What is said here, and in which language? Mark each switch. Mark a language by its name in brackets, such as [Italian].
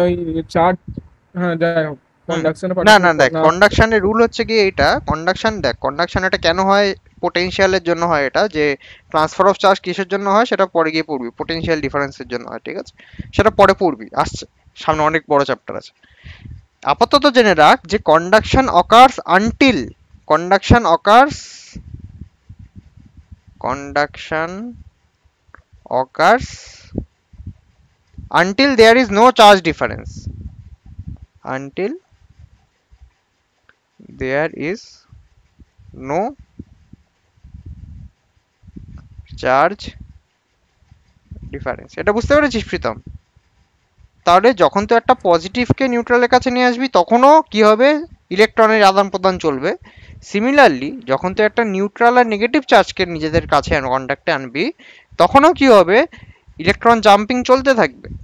[Bangla] ওই চার্জ, হ্যাঁ যাই হোক, হুম। কন্ডাকশনে না না পার্টিসিপেট দেখ, না। কন্ডাকশনের রুল হচ্ছে কি এইটা, কন্ডাকশন দেখ, কন্ডাকশন এটা কেন হয়? পোটেনশিয়ালের জন্য হয় এটা, যে ট্রান্সফার অফ চার্জ কিসের জন্য হয় সেটা পরে গিয়ে পড়বি, পোটেনশিয়াল ডিফারেন্সের জন্য হয়, ঠিক আছে? সেটা পরে পড়বি, আসছে সামনে অনেক বড় চ্যাপ্টার আছে। আপাতত জেনে রাখ যে [English] Conduction occurs until, conduction occurs, conduction occurs until there is no charge difference, until there is no charge difference। [Bangla] এটা বুঝতে পেরেছিস প্রীতম? তাহলে যখন তুই একটা পজিটিভকে নিউট্রালের কাছে নিয়ে আসবি তখনও কি হবে, ইলেকট্রনের আদান প্রদান চলবে। সিমিলারলি যখন তুই একটা নিউট্রাল আর নেগেটিভ চার্জকে নিজেদের কাছে কন্ডাক্টে আনবি তখনও কি হবে, ইলেকট্রন জাম্পিং চলতে থাকবে।